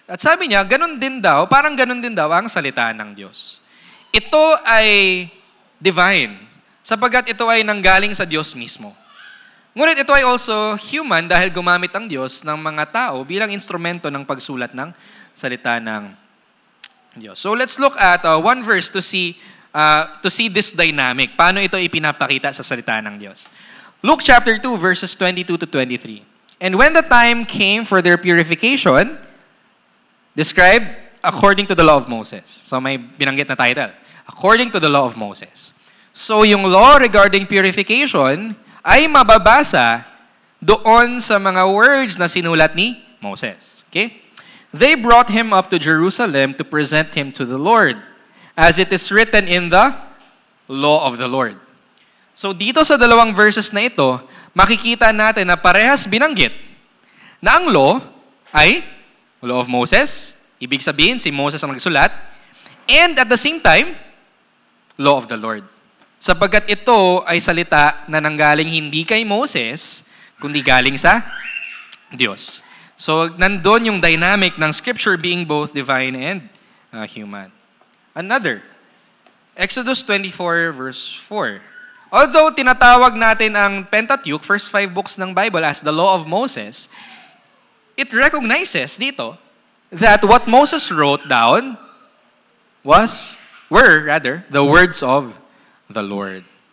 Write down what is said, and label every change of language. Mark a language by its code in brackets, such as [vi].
[tl] At sabi niya, parang ganun din daw ang salita ng Diyos. Ito ay divine, sapagkat ito ay nanggaling sa Diyos mismo. Ngunit ito ay also human dahil gumamit ang Diyos ng mga tao bilang instrumento ng pagsulat ng salita ng Diyos. [en] So let's look at one verse to see this dynamic. [tl] Paano ito ipinapakita sa salita ng Diyos? [en] Luke chapter 2 verses 22 to 23. And when the time came for their purification, described according to the law of Moses. [tl] So may binanggit na title. [en] According to the law of Moses. [tl] So yung law regarding purification ay mababasa doon sa mga words na sinulat ni Moses. Okay? [en] They brought him up to Jerusalem to present him to the Lord, as it is written in the law of the Lord. [tl] So dito sa dalawang verses na ito, makikita natin na parehas binanggit na ang law ay law of Moses, ibig sabihin si Moses ang nagsulat, [en] and at the same time, law of the Lord. [tl] Sapagkat ito ay salita na nanggaling hindi kay Moses, kundi galing sa Diyos. [en] So, nandun yung dynamic ng Scripture being both divine and human. Another, Exodus 24 verse 4. Although [tl] tinatawag natin ang [en] Pentateuch, first 5 books ng Bible, as the law of Moses, it recognizes dito that what Moses wrote down were the words of the Lord.